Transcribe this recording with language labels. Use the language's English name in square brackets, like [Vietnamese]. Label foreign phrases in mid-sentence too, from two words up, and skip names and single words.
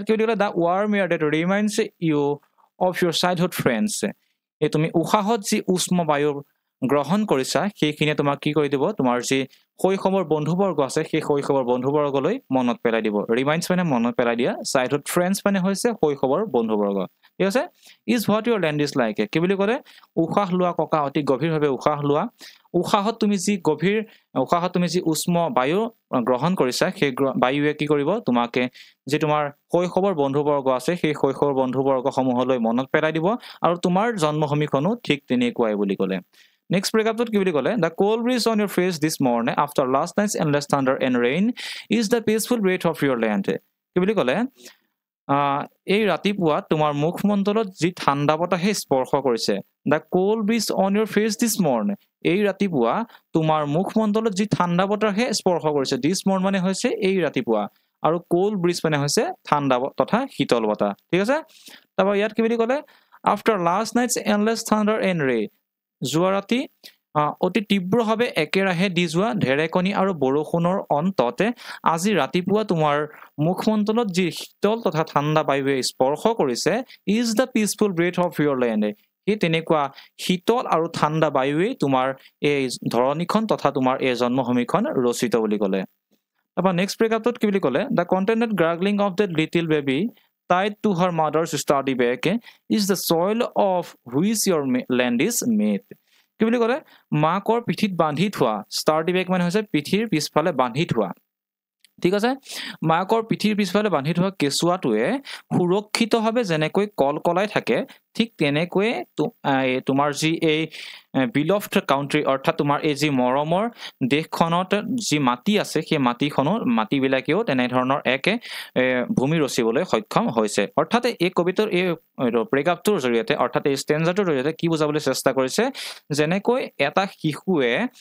[Assamese] কি বুলি ক'লে [English] the warm air that reminds you of your childhood friends [Assamese] এই তুমি উশাহত যি উষ্ম বায়ু গ্ৰহণ কৰিছা সেইখিনিয়ে তোমাক কি কৰি দিব তোমাৰ যি শৈশৱৰ বন্ধুবৰ্গ আছে সেই শৈশৱৰ বন্ধুবৰ্গলৈ মনত পেলাই দিব ৰিমাইণ্ডছ মানে মনত পেলাই দিয়া [English] childhood friends [Assamese] মানে হৈছে শৈশৱৰ বন্ধুবৰ্গ ঠিক আছে [English] is what your land is like [Assamese] কি বুলি ক'লে উশাহ লোৱা ককা অতি গভীৰভাৱে উশাহ লোৱা উশাহত তুমি যি উষ্ম বায়ু গ্ৰহণ কৰিছা সেই বায়ুৱে কি কৰিব তোমাকে যি তোমাৰ শৈশৱৰ বন্ধুবৰ্গ আছে সেই শৈশৱৰ বন্ধুবৰ্গসমূহলৈ মনত পেলাই দিব আৰু তোমাৰ জন্মভূমিখনো ঠিক তেনেকুৱাই বুলি ক'লে [English] Next breakup [Assamese] কি বুলি ক'লে [English] The cold breeze on your face this morning after last night's endless thunder and rain is the peaceful breath of your land. [Assamese] কি বুলি ক'লে এই ৰাতিপুৱা তোমাৰ মুখমণ্ডলত যি ঠাণ্ডা বতাহে স্পৰ্শ কৰিছে [English] The cold breeze on your face this morning [Assamese] এই ৰাতিপুৱা তোমাৰ মুখমণ্ডলত যি ঠাণ্ডা বতাহে স্পৰ্শ কৰিছে [English] this morning [Assamese] মানে হৈছে এই ৰাতিপুৱা আৰু [English] cold breeze [Assamese] মানে হৈছে ঠাণ্ডা তথা শীতল বতাহ ঠিক আছে তাৰপৰা ইয়াত কি বুলি ক'লে [English] After last night's endless thunder and rain [Assamese] যোৱা ৰাতি অতি তীব্ৰভাৱে একেৰাহে দি যোৱা ঢেৰেকণি আৰু বৰষুণৰ অন্ততে আজি ৰাতিপুৱা তোমাৰ মুখমণ্ডলত যি শীতল তথা ঠাণ্ডা বায়ুৱে স্পৰ্শ কৰিছে [English] is the peaceful breath of your land [Assamese] সেই তেনেকুৱা শীতল আৰু ঠাণ্ডা বায়ুৱে তোমাৰ এই ধৰণীখন তথা তোমাৰ এই জন্মভূমিখন ৰচিত বুলি ক'লে তাৰপৰা [English] next breakupটোত [Assamese] কি বুলি ক'লে [English] the contented gurgling of the little baby tied to her mother's sturdy back is the soil of which your land is made. [Assamese] কি বুলি ক'লে মাকৰ পিঠিত বান্ধি থোৱা [English] sturdy back [Assamese] মানে হৈছে পিঠিৰ পিছফালে বান্ধি থোৱা ঠিক আছে মাকৰ পিঠিৰ পিছফালে বান্ধি থোৱা কেঁচুৱাটোৱে সুৰক্ষিতভাৱে যেনেকৈ কলকলাই থাকে ঠিক তেনেকৈ তোমাৰ যি এই [English] beloved country [Assamese] অৰ্থাৎ তোমাৰ এই যি মৰমৰ দেশখনত যি মাটি আছে সেই মাটিবিলাকেও তেনেধৰণৰ এক ভূমি ৰচিবলৈ সক্ষম হৈছে অৰ্থাৎ এই কবিতাৰ এই ব্ৰেকআপটোৰ জৰিয়তে অৰ্থাৎ এই ষ্টেঞ্জাটোৰ জৰিয়তে কি বুজাবলৈ চেষ্টা কৰিছে যেনেকৈ এটা শিশুৱে